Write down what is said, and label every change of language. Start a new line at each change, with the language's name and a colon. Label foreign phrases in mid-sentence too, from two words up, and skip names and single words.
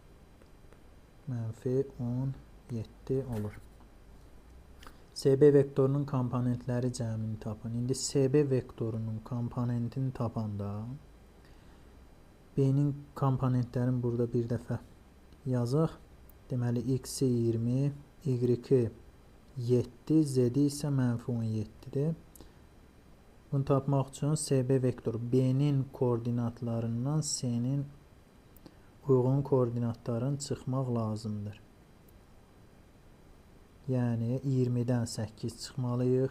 Azerbaijani: -17 olur. SB vektorunun komponentləri cəmini tapın. İndi SB vektorunun komponentini tapanda B-nin komponentlərini burada bir dəfə yazaq. Deməli, x-i 20, y-i 7, z-i isə -17-dir. Bunu tapmaq üçün SB vektoru B'nin koordinatlarından C'nin uyğun koordinatların çıxmaq lazımdır. Yəni 20-dən 8 çıxmalıyıq.